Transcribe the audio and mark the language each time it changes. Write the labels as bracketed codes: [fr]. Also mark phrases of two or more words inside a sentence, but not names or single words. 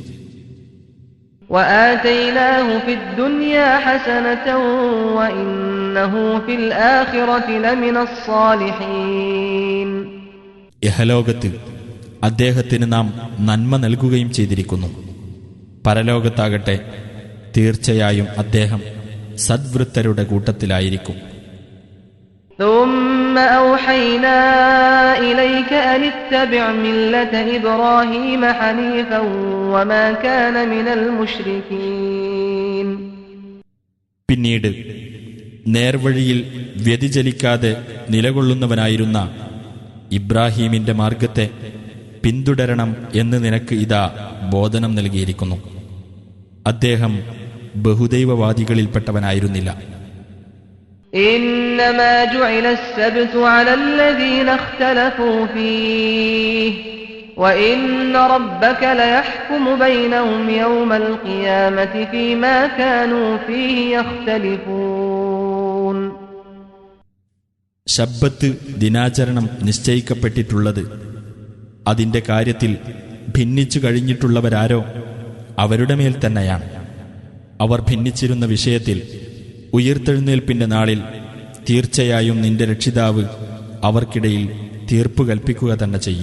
[ar] وآتيناه في الدنيا حسنة وإنه في الآخرة لمن الصالحين. [ml] ഇഹലോകത്ത് അദ്ദേഹത്തിന് നാം നന്മ നൽകുകയും ചെയ്തിരിക്കുന്നു. പരലോകത്താകട്ടെ തീർച്ചയായും അദ്ദേഹം സദ്വൃത്തരുടെ കൂട്ടത്തിലായിരിക്കും. [ar] ثم ثم أوحينا إليك أن اتبع ملة إبراهيم حنيفا وما كان من المشركين. [ml] പിന്നീട് നേർവഴിയിൽ വ്യതിചലിക്കാതെ നിലകൊള്ളുന്നവനായിരുന്ന ഇബ്രാഹീമിന്റെ മാർഗത്തെ പിന്തുടരണം എന്ന് നിനക്ക് ഇതാ ബോധനം നൽകിയിരിക്കുന്നു. അദ്ദേഹം ബഹുദൈവവാദികളിൽപ്പെട്ടവനായിരുന്നില്ല. [ar] إنما جعل السبت على الذين اختلفوا فيه وإن ربك ليحكم بينهم يوم القيامة فيما كانوا فيه يختلفون. [ml] ശബ്ബത്ത് ദിനാചരണം നിശ്ചയിക്കപ്പെട്ടിട്ടുള്ളത് അതിന്റെ കാര്യത്തിൽ ഭിന്നിച്ചു കഴിഞ്ഞിട്ടുള്ളവരാരോ അവരുടെ മേൽ തന്നെയാണ്. അവർ ഭിന്നിച്ചിരുന്ന വിഷയത്തിൽ ഉയിർത്തെഴുന്നേൽപ്പിന്റെ നാളിൽ തീർച്ചയായും നിന്റെ രക്ഷിതാവ് അവർക്കിടയിൽ തീർപ്പ് കൽപ്പിക്കുക തന്നെ ചെയ്യും.